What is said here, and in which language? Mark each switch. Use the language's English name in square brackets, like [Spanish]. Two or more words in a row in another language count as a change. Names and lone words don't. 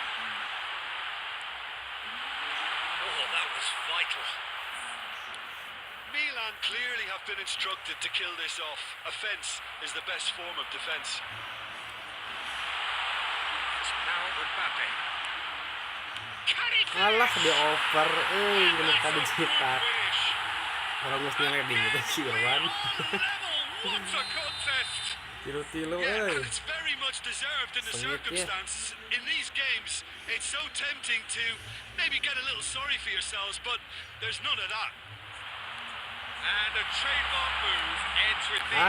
[English] Oh, that was vital. Milan clearly have been instructed to kill this off. Offence is the best form of defence. It's now Mbappe. Can he [Sundanese] Alah, [English] finish? [Indonesian] dia over. Bener tadi [English] It's a [Indonesian] cerita. [English] good finish. [Indonesian] Orang mesti reading gitu si Irwan. [English] What a contest! [Sundanese] Tilu-tilu, [English] Yeah, and it's very much deserved in the [Sundanese] Sengit, yeah. [English] circumstances. In these games, it's so tempting to maybe get a little sorry for yourselves, but there's none of that. And a trademark move ends with the